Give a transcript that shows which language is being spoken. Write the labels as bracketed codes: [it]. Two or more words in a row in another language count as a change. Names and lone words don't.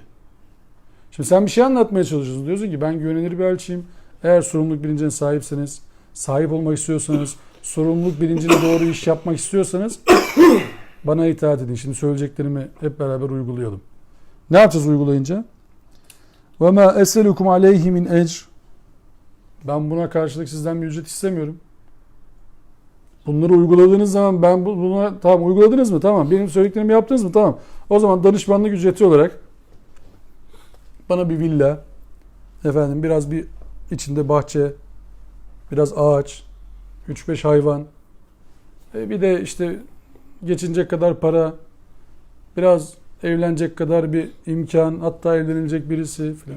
[tr] Şimdi sen bir şey anlatmaya çalışıyorsun. Diyorsun ki ben güvenilir bir elçiyim. Eğer sorumluluk bilincine sahipseniz, sahip olmak istiyorsanız, sorumluluk bilincine doğru iş yapmak istiyorsanız bana itaat edin. Şimdi söyleyeceklerimi hep beraber uygulayalım. Ne yapacağız uygulayınca? [ar] وَمَا أَسَلُكُمْ عَلَيْهِ مِنْ اَجْرٍ. [tr] Ben buna karşılık sizden bir ücret istemiyorum. Bunları uyguladığınız zaman ben buna tamam uyguladınız mı? Tamam. Benim söylediklerimi yaptınız mı? Tamam. O zaman danışmanlık ücreti olarak bana bir villa, efendim biraz bir içinde bahçe, biraz ağaç, 3-5 hayvan, bir de işte geçinecek kadar para, biraz evlenecek kadar bir imkan, hatta evlenilecek birisi falan.